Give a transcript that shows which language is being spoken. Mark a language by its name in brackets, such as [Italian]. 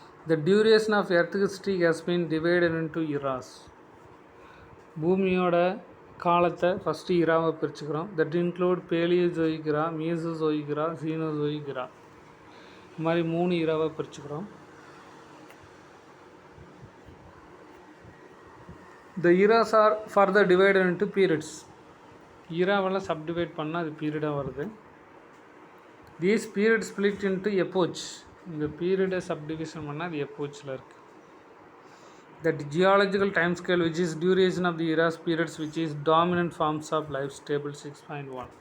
[English] The duration of Earth history has been divided into eras. [Tamil] பூமியோட காலத்தை first இராவை பிரிச்சுக்கிறோம். [English] That include Paleozoic era, Mesozoic era, Cenozoic era. [Tamil] இந்த மாதிரி 3 இராவை பிரிச்சுக்கிறோம். [English] The eras are further divided into periods. [Tamil] இராவெல்லாம் subdivide பண்ணால் அது பீரியடாக வருது. [English] These periods split into epochs. [Tamil] இந்த பீரியடை subdivision பண்ணால் அது எப்போச்சில் இருக்குது. [English] That geological time scale which is duration of the eras periods which is dominant forms of life table 6.1.